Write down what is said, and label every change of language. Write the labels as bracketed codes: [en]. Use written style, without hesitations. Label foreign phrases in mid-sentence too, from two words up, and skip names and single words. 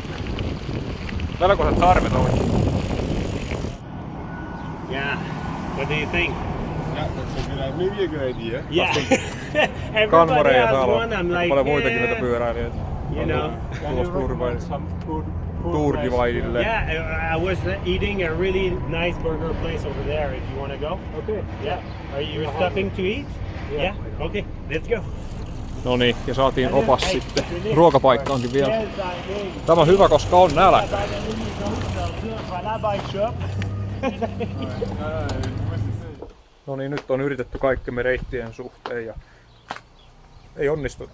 [fi] Melkoiset sarvet oli. [en] Yeah. What do you think? Yeah, that's a good, maybe a good idea. Yeah. Everybody [fi] Canmorea [en] has [fi] täällä [en] one. I'm like, [fi] paljon muitakin näitä pyöräilijöitä. [en] you know. [fi] Tulos Tour-Dividelle. [en] Yeah, I was eating a really nice burger place over there. If you want to go. Okay. Yeah. Are you stopping to eat? Yeah. Okay. Let's go. [fi] No niin, ja saatiin opas sitten ruokapaikkaankin vielä. Tämä on hyvä, koska on nälkä. No niin, nyt on yritetty kaikkemme reittien suhteen ja ei onnistu.